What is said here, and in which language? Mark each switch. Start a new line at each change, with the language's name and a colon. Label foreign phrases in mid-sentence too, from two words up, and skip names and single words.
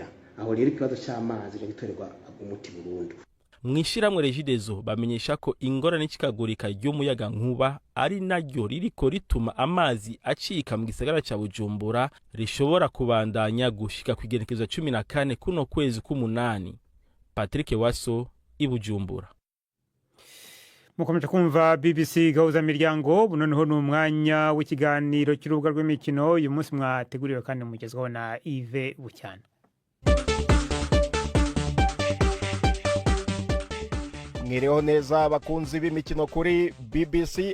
Rundi: Aho rero ikibazo cy'amazi gitorerwa umuti burundu. Mwishiramwe Regideso bamenyesha ko ingorane n'ikikagurika ry'umuyaga nkuba ari naryo ririko rituma amazi acika mu gisagara cya Bujumbura rishobora kubandanya gushika ku igenekezo 14 kuno kwezi k'umunani. Patrick Waso, Ibujumbura.
Kinyarwanda: Mukomeje kumva BBC Gahuza Miryango, noneho n'umwanya w'ikiganiro cy'urubuga rw'imikino. Uyu munsi mwateguriwe kandi mugezweho na Yves Bucyana. Mwireho neza bakunzi b'imikino kuri BBC.